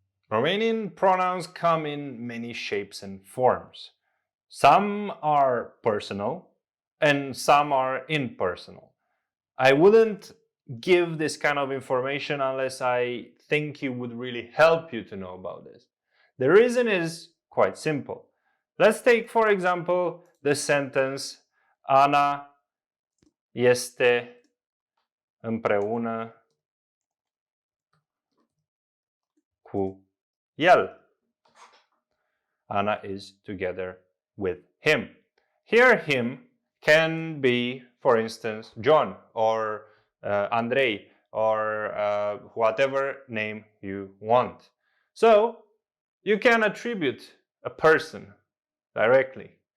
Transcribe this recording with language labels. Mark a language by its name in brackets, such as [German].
[English] Romanian pronouns come in many shapes and forms. Some are personal and some are impersonal. I wouldn't give this kind of information unless I think it would really help you to know about this. The reason is quite simple. Let's take, for example, the sentence [Romanian] Ana este împreună cu el. [English] Ana is together with him. Here, him can be, for instance, John or Andrei or whatever name you want. So you can attribute a person directly.